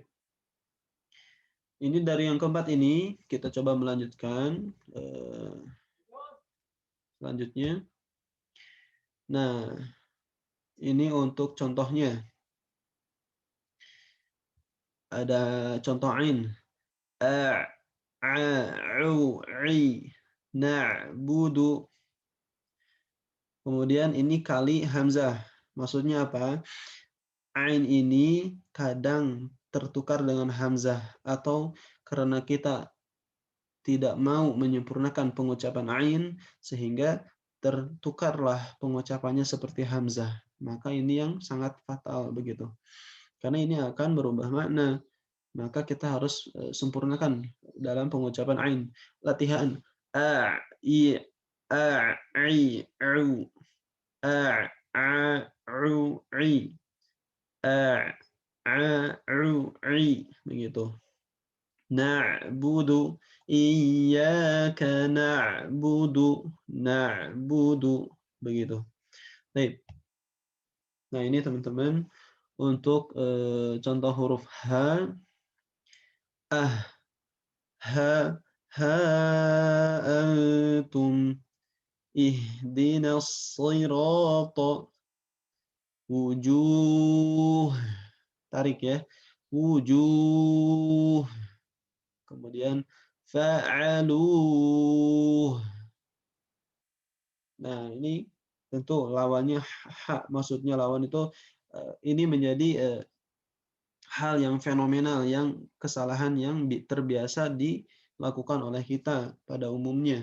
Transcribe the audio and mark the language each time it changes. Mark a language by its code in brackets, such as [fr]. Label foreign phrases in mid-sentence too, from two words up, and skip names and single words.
[id] Ini dari yang keempat ini kita coba melanjutkan selanjutnya. Nah, ini untuk contohnya. Ada contoh ain. A, u, i, na'budu. Kemudian ini kali hamzah. Maksudnya apa? Ain ini kadang tertukar dengan hamzah atau karena kita tidak mau menyempurnakan pengucapan ain sehingga tertukarlah pengucapannya seperti hamzah. Maka ini yang sangat fatal begitu. Karena ini akan berubah makna. Maka kita harus sempurnakan dalam pengucapan ain. Latihan a i u i begitu. [ar] نعبد إياك نعبد begitu. [id] Baik. Nah, ini teman-teman untuk contoh huruf H, ha, ha antum [ar] اهدنا الصراط وجوه. [id] Tarik ya. Wujuh. Kemudian fa'aluh. Nah, ini tentu lawannya hak, maksudnya lawan itu ini menjadi hal yang fenomenal, yang kesalahan yang terbiasa dilakukan oleh kita pada umumnya.